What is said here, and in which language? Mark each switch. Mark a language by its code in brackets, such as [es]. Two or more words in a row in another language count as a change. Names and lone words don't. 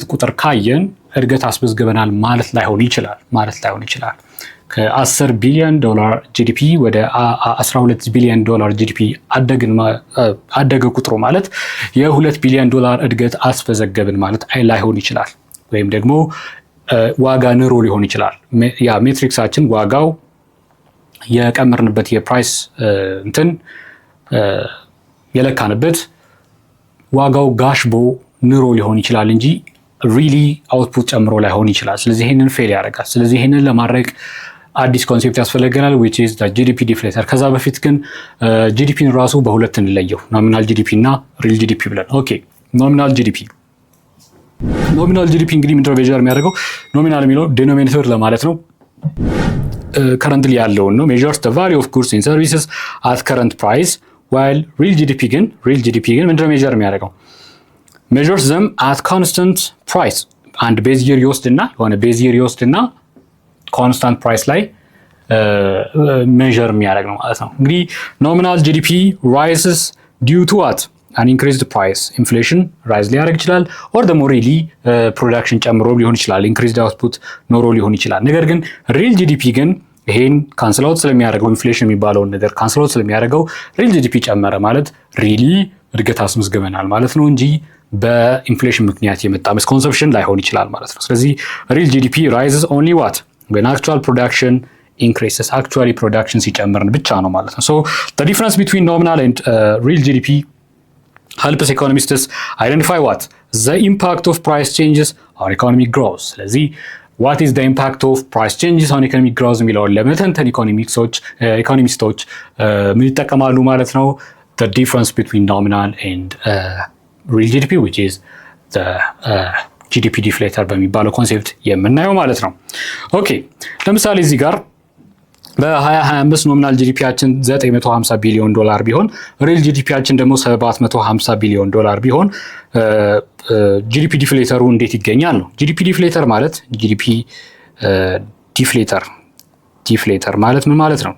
[am] ቁጥር ካየን እድገት አስመዝግበናል ማለት ላይሆን ይችላል። ከ10 [en] billion dollar GDP [am] ወደ 12 [en] billion dollar GDP [am] አደገ ቁጥሩ ማለት የ2 [en] billion dollar [am] እድገት አስመዘገብን ማለት ላይሆን ይችላል። ወይም ደግሞ ዋጋ ንሮ ሊሆን ይችላል። ያ ሜትሪክሳችን ዋጋው የቀመርንበት የፕራይስ የለካንበት ዋጋው ጋሽቦ ንሮ ሊሆን ይችላል እንጂ [en] really output [am] ጨምሮ ላይሆን ይችላል። ስለዚህ ይሄንን ፌል ያደርጋል። ስለዚህ ይሄንን ለማድረግ አዲስ ኮንሴፕት ያስፈልገናል [en] which is the GDP deflator። [am] ከዛ በፊት ግን ጂዲፒን ራሱ በሁለት እንለየው፣ [en] nominal GDP [am] እና [en] real GDP [am] ብለን። [en] OK nominal GDP [am] እንግዲህ ምንድነው ሜጀር የሚያደርገው? ኖሚናል የሚለው ዲኖሚኔተር ለማለት ነው። ከረንትሊ ያለውን ነው። [en] measures the value of goods and services at current price while real GDP [am] ግን ምንድነው ሜጀር የሚያደርገው? [en] measures them at constant price። [am] አንድ [en] base year [am] ይወስድና [en] constant price [am] ላይ ሜዥር የሚያደርግ ነው ማለት ነው። እንግዲህ [en] nominal GDP rises due to what? an increased price። [am] ኢንፍሌሽን ራይዝ ሊያደርግ ይችላል or ደግሞ ሪሊ ፕሮዳክሽን ጨምሮ ሊሆን ይችላል፣ [en] increased output [am] ኖሮ ሊሆን ይችላል። ነገር ግን [en] real GDP [am] ግን ይሄን [en] cancel out [am] ስለሚያደርገው ኢንፍሌሽን የሚባለውን ነገር [en] cancel out [am] ስለሚያደርገው [en] real GDP [am] ጨመረ ማለት ሪሊ እድገት አስመዝግበናል ማለት ነው እንጂ በኢንፍሌሽን ምክንያት የመጣ ሚስኮንሰፕሽን ላይሆን ይችላል ማለት ነው። ስለዚህ [en] real GDP rises only what? when actual production increases። actually production [am] ሲጨምርን ብቻ ነው ማለት ነው። [en] so the difference between nominal and real GDP helps economists identify what? the impact of price changes on economic growth። ስለዚህ what is the impact of price changes on economic growth [am] የሚለውን ለመተንተን ኢኮኖሚስቶች ምን ይጠቀማሉ ማለት ነው? [en] the difference between nominal and real GDP which is the GDP deflator [am] በሚባለው ኮንሴፕት የምናየው ማለት ነው። ኦኬ ለምሳሌ እዚህ ጋር በ2025 ኖሚናል ጂዲፒያችን 950 ቢሊዮን ዶላር ቢሆን ሪል ጂዲፒያችን ደግሞ 750 ቢሊዮን ዶላር ቢሆን ጂዲፒ ዲፍሌተሩ እንዴት ይገኛል ነው። [en] GDP deflator [am] ማለት ዲፍሌተር ማለት ምን ማለት ነው?